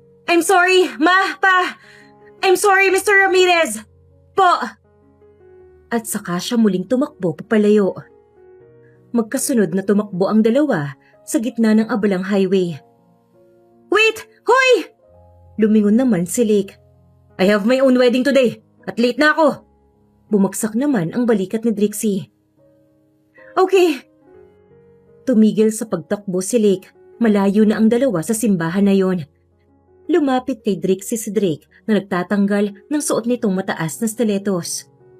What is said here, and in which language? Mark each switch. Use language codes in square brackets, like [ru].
[en] I'm sorry, Ma, Pa! I'm sorry, Mr. Ramirez! Po! [tl] At saka siya muling tumakbo papalayo. Magkasunod na tumakbo ang dalawa sa gitna ng abalang highway. Wait! Hoy! Lumingon naman si Lake. [en] I have my own wedding today at late na ako. [tl] Bumagsak naman ang balikat ni Drixie. Okay. Tumigil sa pagtakbo si Lake. Malayo na ang dalawa sa simbahan na yon. Lumapit kay Drixie si Drake na nagtatanggal ng suot nitong mataas na stilettos.